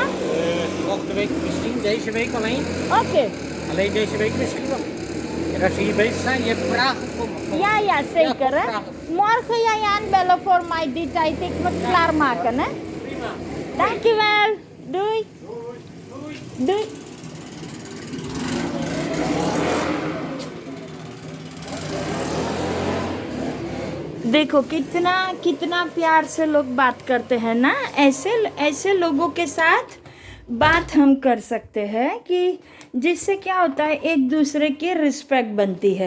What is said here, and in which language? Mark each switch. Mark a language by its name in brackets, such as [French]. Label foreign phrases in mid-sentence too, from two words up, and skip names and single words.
[Dutch] Volgende week misschien, deze week alleen. Oké. Alleen deze week misschien nog. En als we hier bezig zijn, je hebt vragen voor me. Ja, zeker, Ja, hè. vragen. Morgen jij aanbellen voor mij die tijd. Ik moet klaarmaken, hè. Prima. Dankjewel. Doei. Doei. [Hindi] देखो कितना कितना प्यार से लोग बात करते हैं ना, ऐसे ऐसे लोगों के साथ बात हम कर सकते हैं कि जिससे क्या होता है एक दूसरे की रिस्पेक्ट बनती है।